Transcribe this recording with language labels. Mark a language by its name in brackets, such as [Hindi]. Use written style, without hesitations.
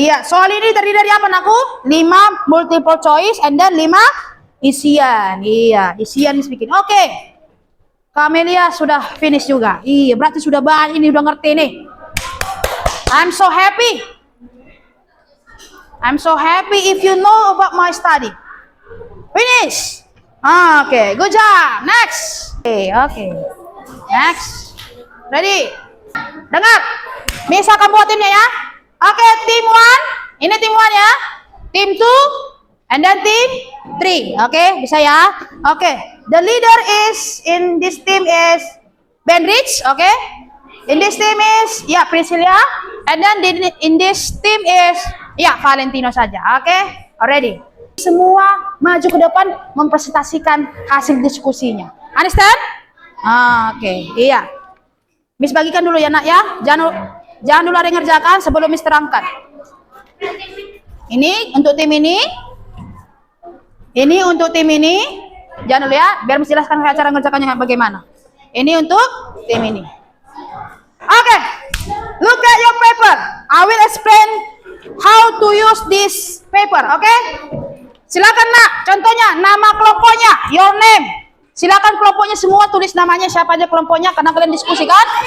[Indonesian] Iya, soal ini terdiri dari apa nakku? [English] 5 multiple choice and then 5 isian. [Indonesian] Iya, isian bikin. Oke. Kamelia sudah finish juga. Iya, berarti sudah banyak ini udah ngerti nih. [English] I'm so happy. I'm so happy if you know about my study. Finish. Okay, good job. Next. Okay. Next. Ready? Dengar. [Indonesian] Miss akan buat timnya ya. [English] Okay, team 1. [Indonesian] Ini team 1 ya. [English] Team 2 and then team 3. Okay, bisa ya. Okay. The leader is in this team is Benrich, okay? In this team is Priscilia, and then in this team is Valentino saja. Oke, already. [Indonesian] Semua maju ke depan mempresentasikan hasil diskusinya. Understand? Oke, iya. Miss bagikan dulu ya nak ya. Jangan dulu ada yang ngerjakan sebelum Miss terangkan. Ini untuk tim ini. Ini untuk tim ini. Jangan dulu ya, biar Miss jelaskan cara ngerjakannya bagaimana. Ini untuk tim ini. [English] Oke, look at your paper. I will explain how to use this paper, oke? [Indonesian] Silakan nak, contohnya nama kelompoknya, [English] your name. [Indonesian] Silakan kelompoknya semua tulis namanya siapa aja kelompoknya karena kalian diskusikan.